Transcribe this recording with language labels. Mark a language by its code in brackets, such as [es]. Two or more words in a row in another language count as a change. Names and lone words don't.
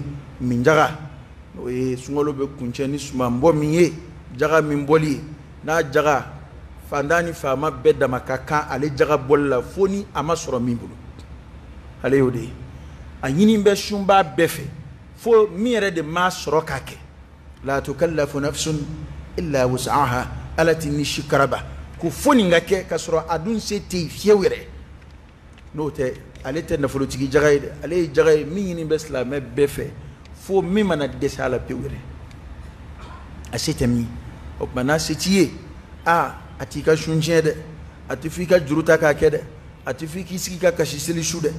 [bm] min jaga o ye sunkalo bɛ kuncɛ ni sumanbɔ min ye jaga min bɔli ye n'a jaga fantan ni faama bɛɛ dama ka kan ale jaga bɔli la fo ni a ma sɔrɔ min bolo ale y'o de ye a ɲini bɛ sunba bɛɛ fɛ fo min yɛrɛ de ma sɔrɔ k'a kɛ [ar] لا تكلف نفس إلا وسعها [bm] ala ti ni shikaraba ko fo nin ka kɛ ka sɔrɔ a dun se tɛ yen fiyewu yɛrɛ n'o tɛ ale tɛ nafolotigi jaga ye dɛ ale ye jaga ye min ɲini bɛ silamɛ bɛɛ fɛ fo min mana dɛsɛ a la pewu yɛrɛ a se tɛ min o tuma n'a se t'i ye a t'i ka sun tiɲɛ dɛ a tɛ fɔ i ka juru ta k'a kɛ dɛ a tɛ fɔ i k'i sigi ka kasi seli su dɛ